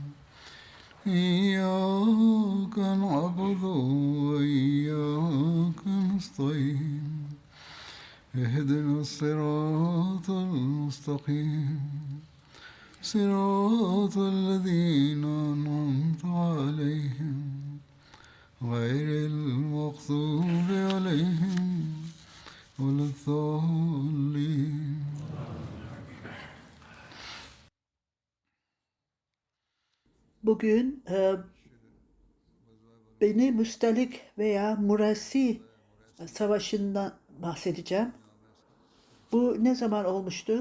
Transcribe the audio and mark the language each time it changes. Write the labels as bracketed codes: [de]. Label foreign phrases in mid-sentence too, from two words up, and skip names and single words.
[ar] إياك نعبد وإياك نستعين اهدنا الصراط المستقيم صراط الذين أنعمت عليهم غير المغضوب عليهم ولا الضالين. [tr] Bugün Beni Müstalik veya Murasi Savaşı'ndan bahsedeceğim. Bu ne zaman olmuştu?